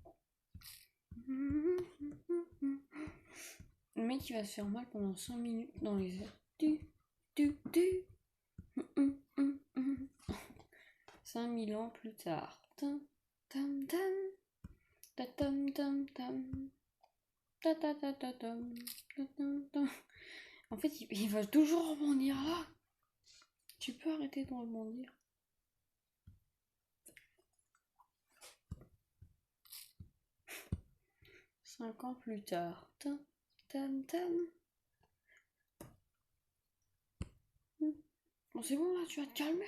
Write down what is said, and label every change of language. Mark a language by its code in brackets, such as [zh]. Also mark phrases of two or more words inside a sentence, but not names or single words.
[fr] Le mec il va se faire mal pendant 5 minutes dans les airs. 5000 ans plus tard. Tam, tam, tam. Ta, tam, tam, tam. Ta, ta, ta, ta, tam. Ta, tam, tam. En fait, il va toujours rebondir là. Tu peux arrêter de rebondir. Cinq ans plus tard. Tam, tam, tam. Bon, c'est bon là, tu vas te calmer.